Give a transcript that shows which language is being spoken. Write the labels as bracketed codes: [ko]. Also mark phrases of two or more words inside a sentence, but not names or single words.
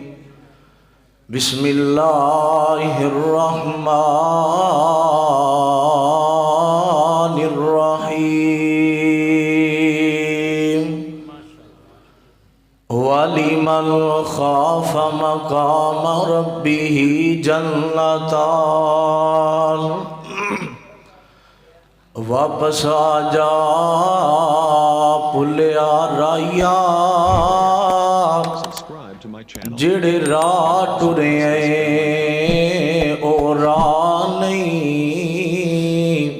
[ar] بسم الله الرحمن الرحيم. ولمن خاف مقام ربه جنتان. [pa] واپس آجا پلیا راہیا جیہڑے راہ ٹرے او راہ نہیں.